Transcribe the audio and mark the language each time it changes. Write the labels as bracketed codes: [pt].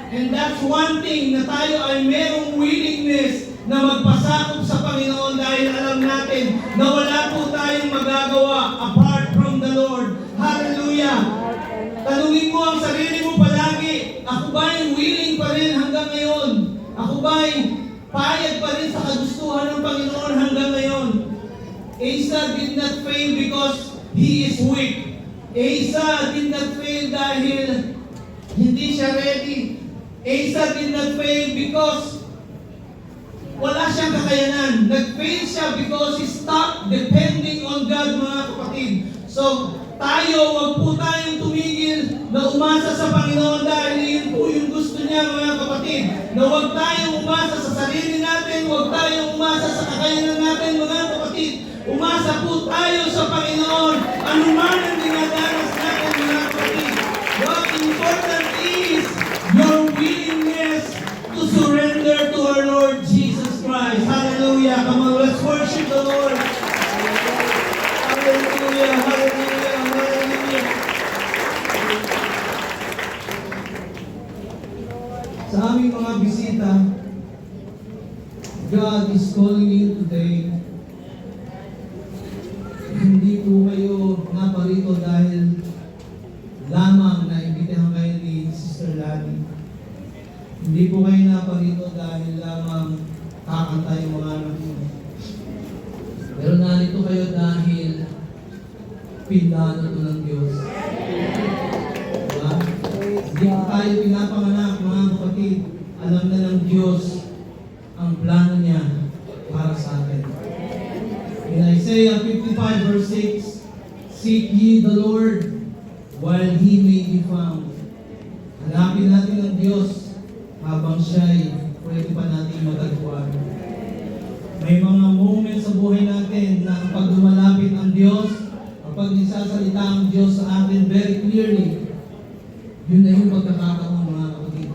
[en] And that's one thing, [tl] na tayo ay merong willingness na magpasakop sa Panginoon dahil alam natin na wala po tayong magagawa [en] apart from the Lord. [tl] Hallelujah! Tanungin mo ang sarili mo palagi, ako ba'y willing pa rin hanggang ngayon? Ako ba'y payag pa rin sa kagustuhan ng Panginoon hanggang ngayon? [en] Asa did not fail because he is weak. Asa did not fail [tl] dahil hindi siya ready. [en] Asa did not fail because [tl] wala siyang kakayanan. Nag-fail siya [en] because he stopped depending on God, [tl] mga kapatid. So, tayo, wag po tayong tumigil na umasa sa Panginoon dahil yun po yung gusto niya, mga kapatid. Na wag tayong umasa sa sarili natin, wag tayong umasa sa kakayanan natin, mga kapatid. Umasa po tayo sa Panginoon, anuman ang dinadanas natin, mga kapatid. [en] What important is your willingness to surrender to our Lord Jesus Christ. Hallelujah. Come on, let's worship the Lord. Hallelujah, hallelujah, hallelujah. [tl] Sa aming mga bisita, [en] God is calling you today. [tl] Hindi po kayo naparito dahil lamang na imbitahan kayo ni Sister Lani. Hindi po kayo naparito dahil lamang kakanta yung mga anak mo. Pero narito kayo dahil pinano to ng Diyos. Diba? Hindi po tayo pinapanganak, mga kapatid. Alam na ng Diyos ang plano niya para sa atin. [en] In Isaiah 55 verse 6, seek ye the Lord while He may be found. [tl] Hanapin natin ang Diyos habang siya'y pwede pa natin matagpuan. May mga moments sa buhay natin na kapag lumalapit ang Diyos, kapag nagsasalita ang Diyos sa atin [en] very clearly, [tl] yun na yung pagkakataon, mga kapatid.